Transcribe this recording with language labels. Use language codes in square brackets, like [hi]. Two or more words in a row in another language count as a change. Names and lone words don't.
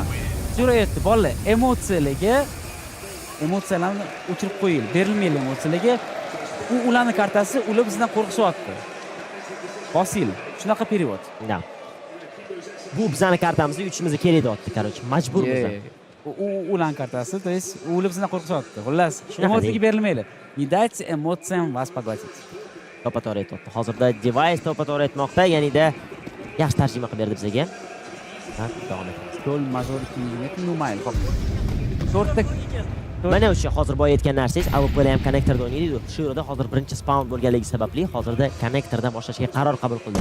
[uz] So'rayapti bolalar, emotsiyalarni o'chirib qo'ying, berilmaydi emotsiyalarga. Ularning kartasi, ular bizdan qo'rqishyapti. Hosil, shunaqa period. Bu bizning kartamizga uchimizni kerak deyapti, короче, majburmiz. Ularning kartasi, [ru] to есть [uz] ular bizdan qo'rqishyapti. Xullas, emotsiyaga berilmaydi. [ru] Не дайте эмоциям вас поглотить. [uz] To'pato'g'ri aytdi. Hozirda device to'pato'g'ri aytmoqda, ya'ni-da yaxshi tarjima qilib berdi bizga. Davom etamiz. To'l majority numayl. To'rtta mana o'sha hozir boya aytgan narsangiz, AWP ham connectorda o'ynaydi. Shu yerda hozir birinchi spawn bo'lganligi sababli hozirda connectordan boshlashga qaror qabul qildi.